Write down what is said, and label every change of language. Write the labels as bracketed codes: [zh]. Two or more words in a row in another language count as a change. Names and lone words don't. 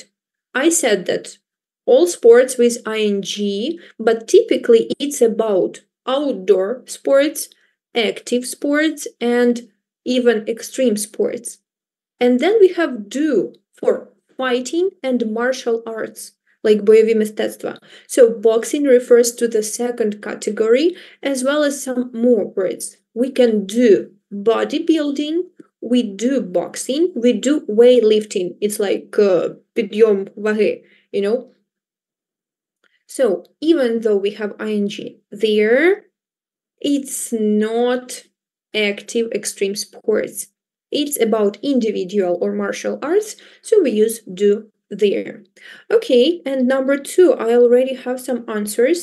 [en] I said that all sports with ing, but typically it's about outdoor sports, active sports, and even extreme sports. And then we have do for fighting and martial arts, like [uk] бойові мистецтва. [en] So boxing refers to the second category, as well as some more words. We can do bodybuilding, we do boxing, we do weightlifting. It's like [uk] підйом ваги, [en] you know? So even though we have ing there, it's not active extreme sports. It's about individual or martial arts, so we use do there. Okay, and number 2, I already have some answers.